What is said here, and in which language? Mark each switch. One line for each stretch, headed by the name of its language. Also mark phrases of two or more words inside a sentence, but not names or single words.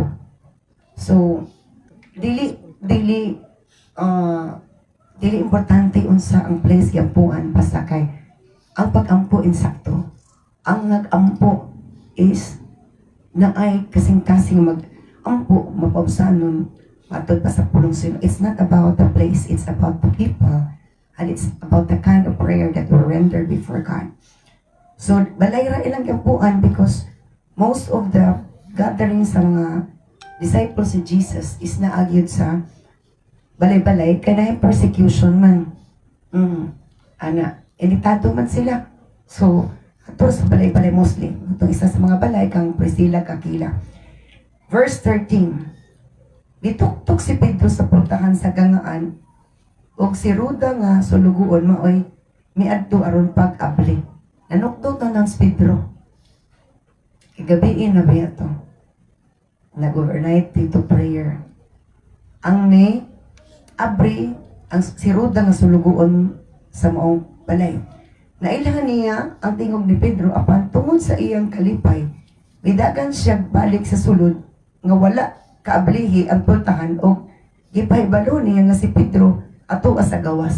Cebuano: So dili importante unsa ang place giampuan basta kay ang pag-ampo insakto. Ang nag-ampo is na ay kasing-kasing mag-ampo mapausanon matod pa sa pulong sino.
English: It's not about the place, it's about the people. And it's about the kind of prayer that we render before God.
Cebuano: So, balay ra ilang kampuan because
English: most of the gatherings
Cebuano: sa mga disciples si Jesus is naagyod sa balay-balay kaya na persecution man. Elitado man sila. So, ato sa balay-balay mostly. Itong isa sa mga balay kang Priscilla Kakila. Verse 13. Dituktok si Pedro sa pultahan sa gangaan og si Ruda nga suluguon maoy miadto aron pag-abli. Nanukdo to ng Pedro. Gabiin na ba ito? Nag-overnight dito prayer. Ang ni abri ang si Ruda nga suluguon sa maong balay. Nailangan niya ang tingog ni Pedro apan tungod sa iyang kalipay. Midagan siya balik sa sulod nga wala kaablihi ang pultahan og gipahibalo niya nga si Pedro ato sa gawas.